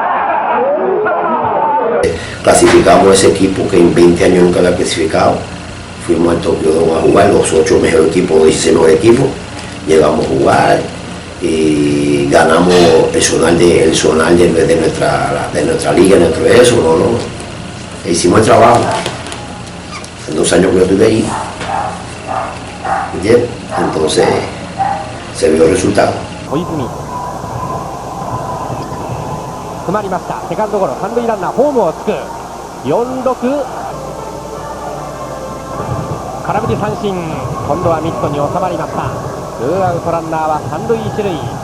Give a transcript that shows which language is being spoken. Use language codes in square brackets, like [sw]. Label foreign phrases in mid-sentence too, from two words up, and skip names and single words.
[es] Clasificamos ese equipo que en 20 años nunca había clasificado fuimos al Tokyo Dome a jugar, los 8 mejores equipos, los 16 equipos, llegamos a jugar y ganamos el zonal de nuestra liga, nuestro eso, ¿no? E hicimos el trabajo. En 2 años que yo estuve ahí, ¿entiendes? Entonces se vio el resultado. [ja] 詰まりました。セカンドゴロ、三塁ランナーホームをつく。4-6、空振り三振。今度はミットに収まりました。ツーアウトランナーは三塁一塁。